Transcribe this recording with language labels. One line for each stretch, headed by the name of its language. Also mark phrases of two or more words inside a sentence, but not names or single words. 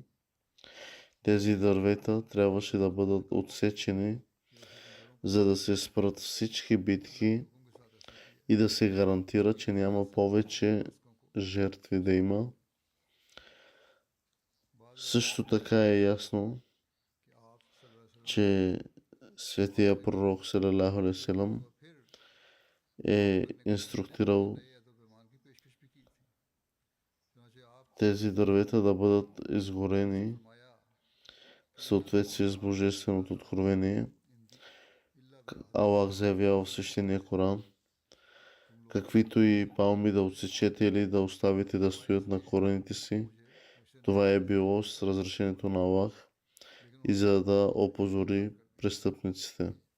Bulgarian: Тези дървета трябваше да бъдат отсечени, за да се спрат всички битки и да се гарантира, че няма повече жертви да има. Също така е ясно, че светия пророк
Arabic: صلى الله عليه وسلم
Bulgarian: е инструктирал тези дървета да бъдат изгорени в съответствие с Божественото откровение. Аллах заявява в свещения Коран: каквито и палми да отсечете или да оставите да стоят на корените си, това е било с разрешението на Аллах и за да опозори престъпниците.